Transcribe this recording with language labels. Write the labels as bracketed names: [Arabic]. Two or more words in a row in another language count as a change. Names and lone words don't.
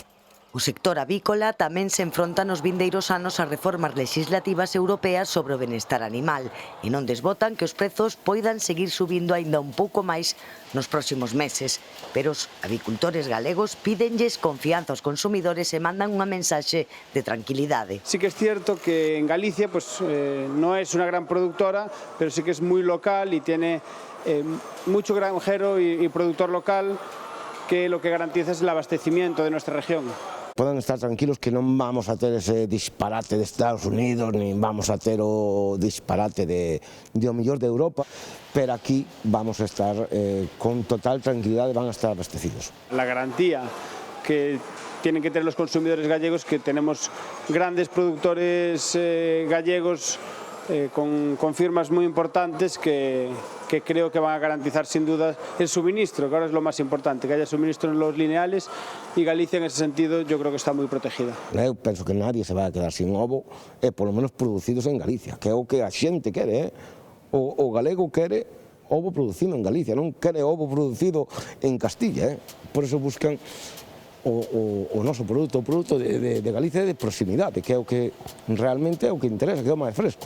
[Galician] O sector avícola tamén se enfronta nos vindeiros anos a reformas legislativas europeas sobre o benestar animal e non desbotan que os prezos poidan seguir subindo aínda un pouco máis nos próximos meses. Pero os avicultores galegos pídenlles confianza aos consumidores e mandan unha mensaxe de tranquilidade. [Spanish] Sí que es cierto que en Galicia pues, no es una gran productora, pero sí que es muy local y tiene mucho granjero y productor local que lo que garantiza es el abastecimiento de nuestra región. [Galician] Poden estar tranquilos que non vamos a ter ese disparate de Estados Unidos, nin vamos a ter o disparate de o mellor de Europa, pero aquí vamos a estar con total tranquilidade, van a estar abastecidos. [Spanish] La garantía que tienen que tener los consumidores gallegos, que tenemos grandes productores gallegos con firmas muy importantes que creo que van a garantizar sin duda el suministro, que ahora es lo más importante, que haya suministro en los lineales y Galicia en ese sentido yo creo que está muy protegida. [Galician] Eu penso que nadie se vai a quedar sin ovo, [Spanish] por lo menos [Galician] producidos en Galicia, que é o que a xente quere, o galego quere ovo producido en Galicia, non quere ovo producido en Castilla, [Spanish] por eso [Galician] buscan o noso produto, o produto de Galicia de proximidade, que é o que realmente é o que interesa, que é o máis fresco.